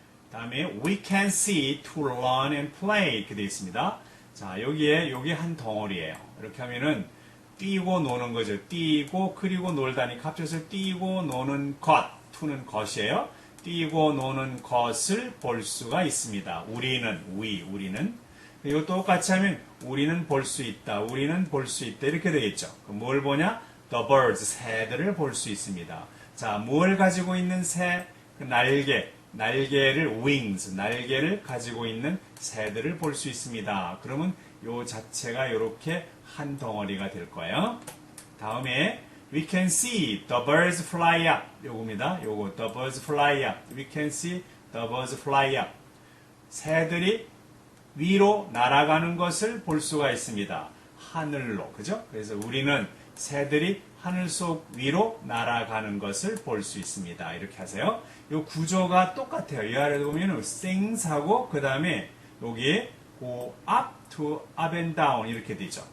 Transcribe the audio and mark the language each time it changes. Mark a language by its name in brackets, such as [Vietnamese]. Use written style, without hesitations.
[Korean] 다음에 [English] we can see to run and play [Korean] 이렇게 되어 있습니다. 자, 여기 한 덩어리예요. 이렇게 하면은 뛰고 노는 거죠. 뛰고 그리고 놀다니까 합쳐서 뛰고 노는 것, to는 것이에요. 뛰고 노는 것을 볼 수가 있습니다. 우리는 이거 똑같이 하면 우리는 볼 수 있다. 우리는 볼 수 있다. 이렇게 되겠죠. 뭘 보냐? The birds, 새들을 볼 수 있습니다. 자, 뭘 가지고 있는 새? 날개를 wings, 날개를 가지고 있는 새들을 볼 수 있습니다. 그러면 요 자체가 이렇게 한 덩어리가 될 거예요. 다음에 [English] we can see the birds fly up. [Korean] 요겁니다. 요거 [English] the birds fly up. We can see the birds fly up. [Korean] 새들이 위로 날아가는 것을 볼 수가 있습니다. 하늘로. 그죠? 그래서 우리는 새들이 하늘 속 위로 날아가는 것을 볼 수 있습니다. 이렇게 하세요. 이 구조가 똑같아요. 이 아래에 보면 things하고 그 다음에 여기에 go up to up and down 이렇게 되죠.